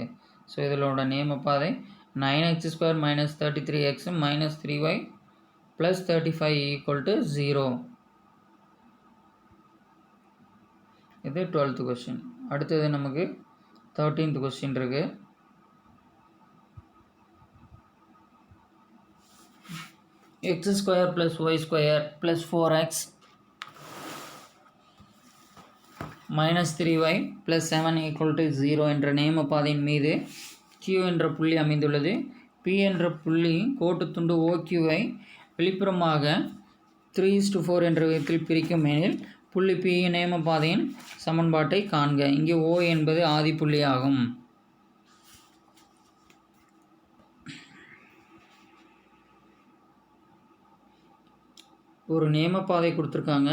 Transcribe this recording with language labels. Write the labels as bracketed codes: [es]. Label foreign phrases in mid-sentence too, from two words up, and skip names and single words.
[ta] ஸோ இதோட நேம பாதை 9h² - 33x - 3y + 35 = 0. இது 12th கொஸ்டின். அடுத்தது நமக்கு 13th கொஸ்டின் இருக்குது. x² + y² + 4x - 3y + 7 = 0 என்ற நேம பாதையின் மீது Q என்ற புள்ளி அமைந்துள்ளது. P என்ற புள்ளி கோட்டுத்துண்டு OQவை வெளிப்புறமாக 3:4 என்ற விதத்தில் பிரிக்கும் எனில் புள்ளி P நேம பாதையின் சமன்பாட்டை காண்க. இங்கே O என்பது ஆதி புள்ளியாகும். ஒரு நேம பாதை கொடுத்துருக்காங்க.